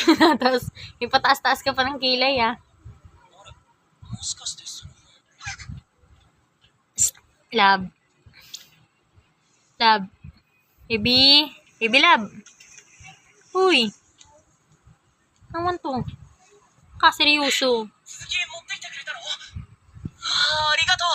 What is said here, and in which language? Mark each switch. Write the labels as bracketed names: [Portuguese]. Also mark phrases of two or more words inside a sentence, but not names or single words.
[Filipino] Tapos, ipataas-taas ka pa ng kilay, ah. [Japanese] もしかしてその [English] Love. Love. Baby. Baby love. Uy. [Filipino] Naman to. Kaseryoso. [Japanese] 続き持ってきてくれたの？ありがとう。